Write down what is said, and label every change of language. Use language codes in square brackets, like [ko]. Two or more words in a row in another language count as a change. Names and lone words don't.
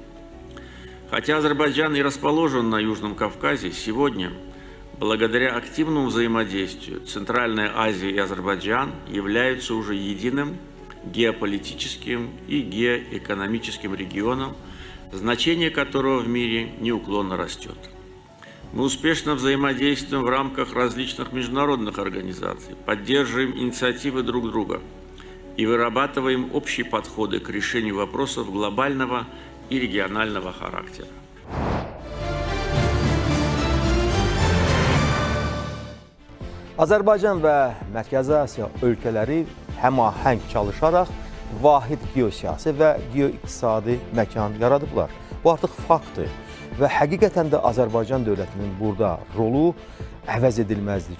[ru] Хотя Азербайджан и расположен на Южном Кавказе, сегодня, благодаря активному взаимодействию, Центральная Азия и Азербайджан являются уже единым геополитическим и геоэкономическим регионом, значение которого в мире неуклонно растет. Мы успешно взаимодействуем в рамках различных международных организаций, поддерживаем инициативы друг друга и вырабатываем общие подходы к решению вопросов глобального и регионального характера. [az] Azərbaycan və Mərkəzi Asiya ölkələri həmahəng çalışaraq vahid geosiyasi və geoiqtisadi məkan yaradıblar. Bu artıq faktdır və həqiqətən də Azərbaycan dövlətinin burada rolu əvəz edilməzdir.